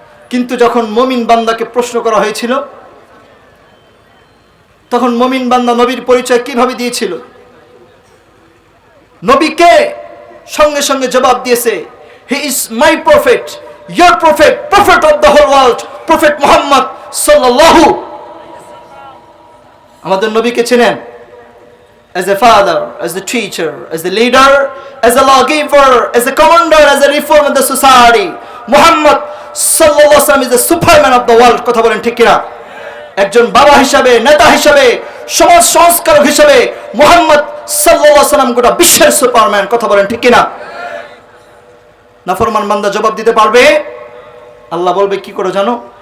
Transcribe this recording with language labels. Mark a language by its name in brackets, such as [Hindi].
[Bangla] কিন্তু যখন মুমিন বান্দাকে প্রশ্ন করা হয়েছিল, তখন মুমিন বান্দা নবীর পরিচয় কিভাবে দিয়েছিল? নবীকে সঙ্গে সঙ্গে জবাব দিয়েছে [English] He is my prophet, your prophet, prophet of the whole world, prophet Muhammad সাল্লাল্লাহু। [Bangla] আমাদের নবীকে চেনেন? [English] as a father, as a teacher, as a leader, as a lawgiver, as a commander, as a reformer of the society. Muhammad sallallahu alaihi wasallam is the superman of the world. [Bangla] কথা বলেন ঠিক কিনা? একজন বাবা হিসাবে, নেতা হিসাবে, সমাজ সংস্কারক হিসাবে মুহাম্মদ সাল্লাল্লাহু আলাইহি ওয়াসাল্লাম গোটা বিশ্বের সুপারম্যান। কথা বলেন ঠিক কিনা? নাফরমান বান্দা জবাব দিতে পারবে? আল্লাহ বলবে কি করে জানো?